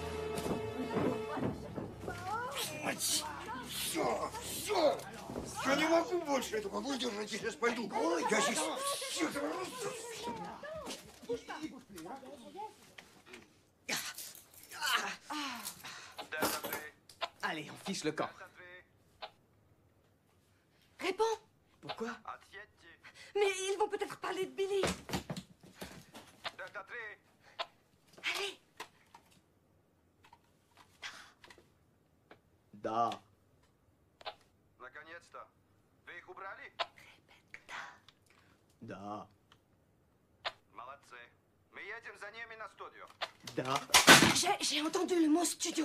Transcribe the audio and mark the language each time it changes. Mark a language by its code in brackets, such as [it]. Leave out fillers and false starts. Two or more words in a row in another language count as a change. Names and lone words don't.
[ru] Все! Я не могу больше этого выдержать, я сейчас пойду. Я здесь... [fr] Allez, on fiche le camp. Réponds. Pourquoi? Mais ils vont peut-être parler de Billy. Allez. [ru] Да. Наконец-то. Вы их убрали? Да. Молодцы. Мы едем за ними на студию. Да. [fr] J'ai entendu le mot studio.